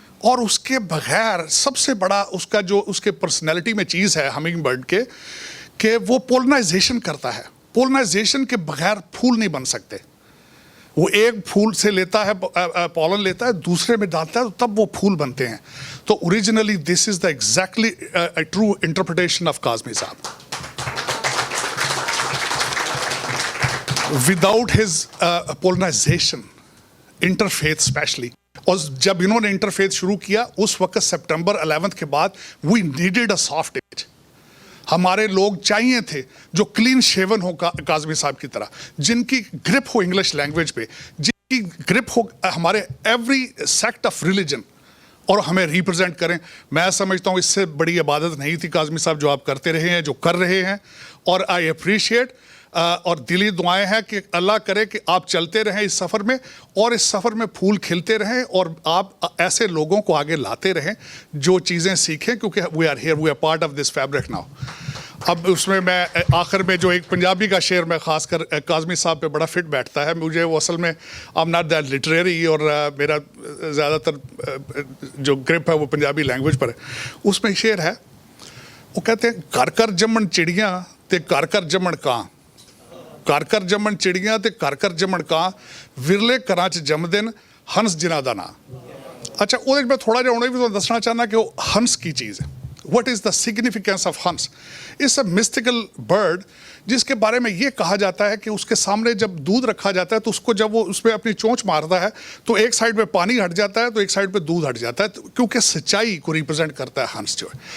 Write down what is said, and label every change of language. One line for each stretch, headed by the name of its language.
Urdu: اور اس کے بغیر سب سے بڑا اس کا جو اس کے پرسنالٹی میں چیز ہے ہمنگ برڈ کے, کہ وہ پولنائزیشن کرتا ہے. پولنائزیشن کے بغیر پھول نہیں بن سکتے. وہ ایک پھول سے لیتا ہے, پولن لیتا ہے, دوسرے میں ڈالتا ہے, تب وہ پھول بنتے ہیں.
English: تو originally this is the exactly true interpretation of Kazmi صاحب. Without his polarization, interfaith especially,
Urdu: اور جب انہوں نے انٹرفیتھ شروع کیا اس وقت سپٹمبر 11 کے بعد
English: We needed a soft edge.
Urdu: ہمارے لوگ چاہیے تھے جو کلین شیون ہو کاظمی صاحب کی طرح, جن کی گرپ ہو انگلش لینگویج پہ, جن کی گرپ ہو ہمارے
English: every sect of religion,
Urdu: اور ہمیں ریپرزینٹ کریں. میں سمجھتا ہوں اس سے بڑی عبادت نہیں تھی کاظمی صاحب جو آپ کرتے رہے ہیں, جو کر رہے ہیں, اور
English: I appreciate.
Urdu: اور دلی دعائیں ہیں کہ اللہ کرے کہ آپ چلتے رہیں اس سفر میں, اور اس سفر میں پھول کھلتے رہیں, اور آپ ایسے لوگوں کو آگے لاتے رہیں جو چیزیں سیکھیں, کیونکہ
English: We are here, we are part of this fabric now.
Urdu: اب اس میں آخر میں جو ایک پنجابی کا شعر میں خاص کر کاظمی صاحب پہ بڑا فٹ بیٹھتا ہے. مجھے وہ اصل میں
English: I am not that literary,
Urdu: اور میرا زیادہ تر جو گرپ ہے وہ پنجابی لینگویج پر ہے.
Punjabi: اس میں شعر ہے, وہ کہتے ہیں کر کر جمن چڑیاں تے کر کر جمن کاں, کر کر جمن چڑیاں تے کر کر جمن کاں, ورلے کراں چ جمدن ہنس جنہ دا ناں. اچھا, وہ میں تھوڑا جہا انہیں بھی دسنا چاہنا کہ وہ ہنس کی چیز ہے.
English: What is the significance of ہنس؟ It's a mystical bird
Urdu: جس کے بارے میں یہ کہا جاتا ہے کہ اس کے سامنے جب دودھ رکھا جاتا ہے تو اس کو جب وہ اس پہ اپنی چونچ مارتا ہے تو ایک سائڈ پہ پانی ہٹ جاتا ہے تو ایک سائڈ پہ دودھ ہٹ جاتا ہے, کیونکہ سچائی کو ریپرزینٹ کرتا ہے ہنس جو ہے.